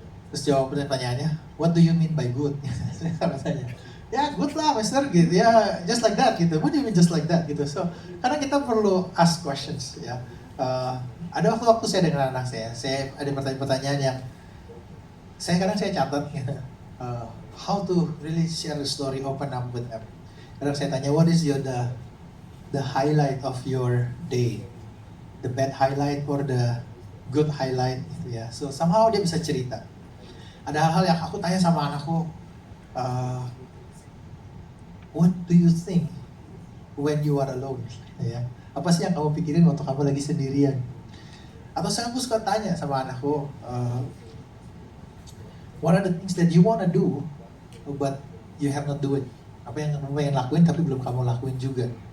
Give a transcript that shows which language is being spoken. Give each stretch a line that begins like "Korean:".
Indonesian: Terus jawab pertanyaannya,
English: what do you mean by good?
Indonesian: Saya tanya, ya
English: good
Indonesian: lah
English: mister
Indonesian: gitu ya,
English: just like that
Indonesian: gitu.
English: What do you mean just like that
Indonesian: gitu?
English: So,
Indonesian: karena kita perlu
English: ask questions
Indonesian: ya. Ada waktu saya dengan anak saya ada pertanyaan-pertanyaan yang kadang saya catat gitu.
English: How to really share the story, open up with them.
Indonesian: Kadang saya tanya,
English: what is the highlight of your day? The bad highlight or the good highlight
Indonesian: gitu ya.
English: So somehow
Indonesian: dia bisa cerita. Ada hal-hal yang aku tanya sama anakku,
English: what do you think when you are alone?
Indonesian: Ya. Apa sih yang kamu pikirin waktu kamu lagi sendirian? Atau saya suka tanya sama anakku,
English: what are the things that you wanna do but you have not do it?
Indonesian: Apa yang kamu pengen lakuin tapi belum kamu lakuin juga?